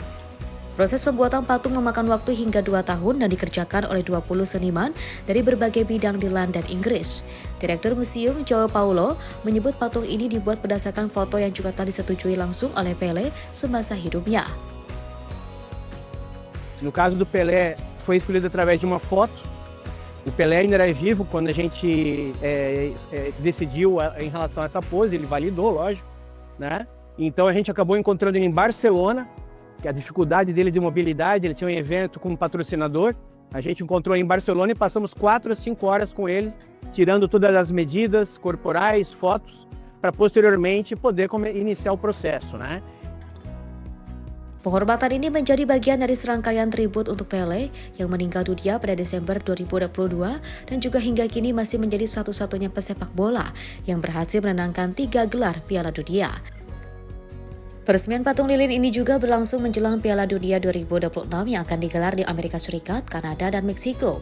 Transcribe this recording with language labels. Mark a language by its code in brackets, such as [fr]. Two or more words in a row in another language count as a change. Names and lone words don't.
[id] Proses pembuatan patung memakan waktu hingga 2 tahun dan dikerjakan oleh 20 seniman dari berbagai bidang di London, Inggris. Direktur Museum João Paulo menyebut patung ini dibuat berdasarkan foto yang juga telah disetujui langsung oleh Pele semasa hidupnya. [pt] No caso do Pelé, foi escolhido através de uma foto. O Pelé ainda era vivo quando a gente decidiu em relação a essa pose, ele validou, lógico, né? Então a gente acabou encontrando ele em Barcelona, que a dificuldade dele de mobilidade, ele tinha um evento com um patrocinador. A gente encontrou em Barcelona e passamos 4 a 5 horas com ele, tirando todas as medidas corporais, fotos, para posteriormente poder iniciar o processo, né? [id] Penghormatan ini menjadi bagian dari serangkaian tribut untuk Pele yang meninggal dunia pada Desember 2022 dan juga hingga kini masih menjadi satu-satunya pesepak bola yang berhasil menangkan 3 gelar Piala Dunia. Peresmian patung lilin ini juga berlangsung menjelang Piala Dunia 2026 yang akan digelar di Amerika Serikat, Kanada, dan Meksiko.